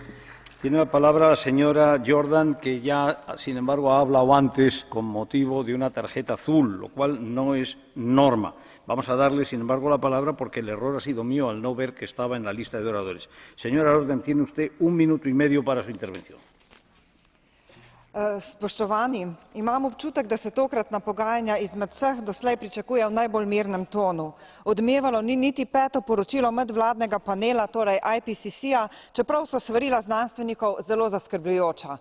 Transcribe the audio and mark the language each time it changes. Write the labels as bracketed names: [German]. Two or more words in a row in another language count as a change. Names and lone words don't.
[Spanish] Tiene la palabra la señora Jordan, que ya, sin embargo, ha hablado antes con motivo de una tarjeta azul, lo cual no es norma. Vamos a darle, sin embargo, la palabra porque el error ha sido mío al no ver que estaba en la lista de oradores. Señora Jordan, tiene usted 1 minuto y medio para su intervención. [Slovenian] Spoštovani, imam občutek, da se tokratna pogajanja izmed vseh doslej pričakuje v najbolj mirnem tonu. Odmevalo ni niti 5. poročilo medvladnega panela, torej IPCC-ja, čeprav so svarila znanstvenikov zelo zaskrbljujoča.